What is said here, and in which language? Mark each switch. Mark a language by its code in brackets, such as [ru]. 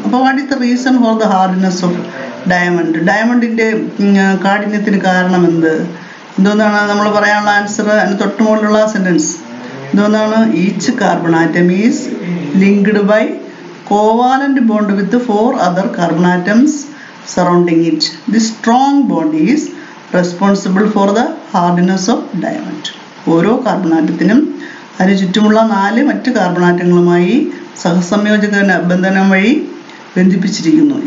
[en] അപ്പോൾ what is the reason for the hardness of diamond? [ml] ഡയമണ്ടിൻ്റെ കാഠിന്യത്തിന് കാരണം എന്തോന്നാണ് നമ്മൾ പറയാനുള്ള ആൻസർ? അതിന് തൊട്ടുമുകളിലുള്ള സെൻറ്റൻസ് എന്തോന്നാണ്? [en] Each carbon atom is linked by covalent bond with 4 other carbon atoms surrounding it. This strong bond is responsible for the hardness of diamond. [ml] ഓരോ carbon ആറ്റത്തിനും അതിന് ചുറ്റുമുള്ള 4 മറ്റ് കാർബൺ ആറ്റങ്ങളുമായി സഹസംയോജക ബന്ധനം വഴി ബന്ധിപ്പിച്ചിരിക്കുന്നു.